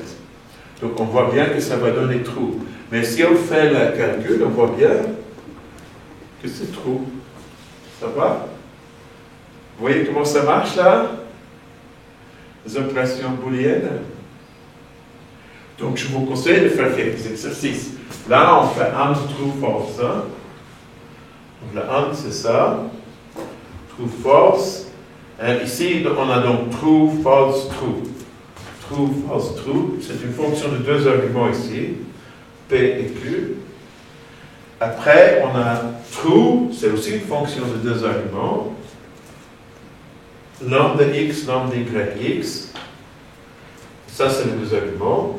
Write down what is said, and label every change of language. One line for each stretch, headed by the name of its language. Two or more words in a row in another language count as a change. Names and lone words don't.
French: Donc, on voit bien que ça va donner true. Mais si on fait le calcul, on voit bien que c'est true. Ça va? Vous voyez comment ça marche, là? Les opérations booléennes. Donc, je vous conseille de faire quelques exercices. Là, on fait
English: and, true, false.
French: Hein? Donc, le and, c'est ça.
English: True, false.
French: Et ici, on a donc
English: true, false, true. True, false, true.
French: C'est une fonction de deux arguments ici. P et Q. Après, on a true. C'est aussi une fonction de deux arguments. Lambda x, lambda y, x. Ça, c'est les deux arguments.